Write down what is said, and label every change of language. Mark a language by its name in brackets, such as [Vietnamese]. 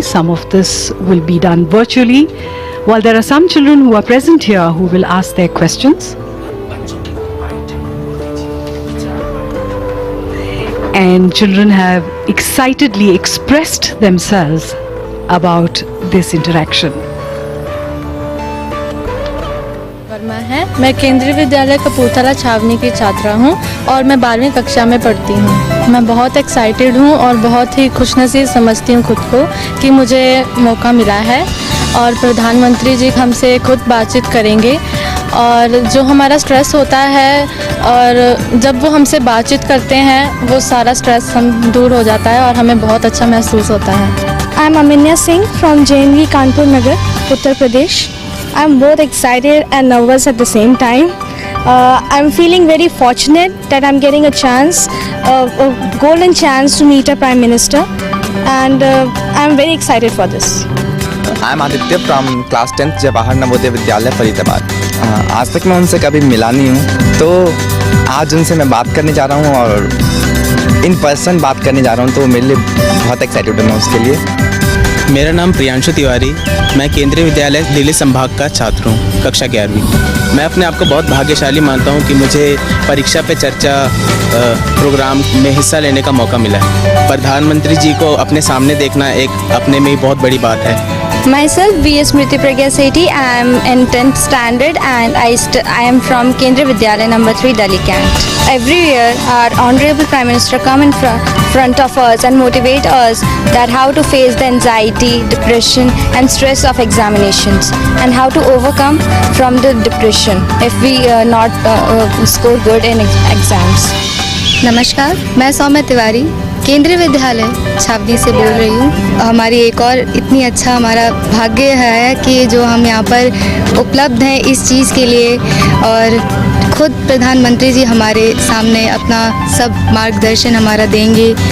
[English] Some of this will be done virtually, while there are some children who are present here who will ask their questions. And children have excitedly expressed themselves about this interaction. [Hindi] Verma है। मैं केंद्रीय विद्यालय कपूरथला छावनी की छात्रा हूँ और मैं 12वीं कक्षा में पढ़ती हूँ। मैं बहुत एक्साइटेड हूँ और बहुत ही खुशनसीब समझती हूँ खुद को कि मुझे मौका मिला है और प्रधानमंत्री जी हमसे खुद बातचीत करेंगे और जो हमारा स्ट्रेस होता है और जब वो हमसे बातचीत करते हैं वो सारा स्ट्रेस हम दूर हो जाता है और हमें बहुत अच्छा महसूस होता है। [English] I am Aminya Singh from JNV Kanpur Nagar, Uttar Pradesh. I am both excited and nervous at the same time. I am feeling very fortunate that I am getting a chance, a golden chance to meet a Prime Minister, and I am very excited for this. I am Aditya from class 10th [Hindi] Jawahar Navodaya Vidyalaya Faridabad. आज तक मैं उनसे कभी मिला नहीं हूँ, तो आज उनसे मैं बात करने जा रहा हूँ और [English] in person [Hindi] बात करने जा रहा हूँ, तो मेरे लिए बहुत एक्साइटेड हूँ मैं उसके लिए। मेरा नाम प्रियांशु तिवारी, मैं केंद्रीय विद्यालय दिल्ली संभाग का छात्र हूँ, कक्षा 11वीं। मैं अपने आप को बहुत भाग्यशाली मानता हूँ कि मुझे परीक्षा पे चर्चा प्रोग्राम में हिस्सा लेने का मौका मिला है। प्रधानमंत्री जी को अपने सामने देखना एक अपने में ही बहुत बड़ी बात है। [English] Myself, B.S. Smriti Pragya Sethi. I am in 10th standard and I am from Kendriya Vidyalaya number 3, Delhi Cant. Every year, our Honorable Prime Minister come in front of us and motivate us that how to face the anxiety, depression and stress of examinations and how to overcome from the depression if we not score good in exams. [Hindi] नमस्कार, मैं सौम्या तिवारी केंद्रीय विद्यालय छावनी से बोल रही हूँ। हमारी एक और इतनी अच्छा हमारा भाग्य है कि जो हम यहाँ पर उपलब्ध हैं इस चीज़ के लिए और खुद प्रधानमंत्री जी हमारे सामने अपना सब मार्गदर्शन हमारा देंगे।